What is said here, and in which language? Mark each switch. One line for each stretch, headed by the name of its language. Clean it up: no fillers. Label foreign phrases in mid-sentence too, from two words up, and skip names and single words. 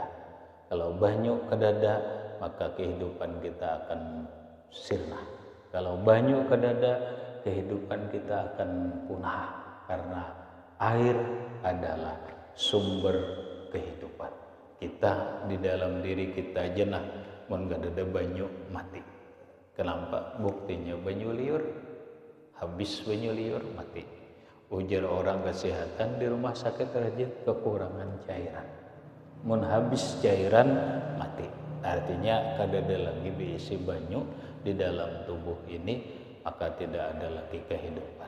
Banjar: Kalau banyu kada ada, maka kehidupan kita akan sirna. Kalau banyu kada ada, kehidupan kita akan punah, karena air adalah sumber kehidupan. Kita di dalam diri kita jenah, mun gak ada banyu mati. Kenapa? Buktinya banyu liur, habis banyu liur mati. Ujar orang kesehatan di rumah sakit aja kekurangan cairan. Mun habis cairan mati. Artinya kada ada lagi diisi banyu di dalam tubuh ini, maka tidak ada lagi kehidupan.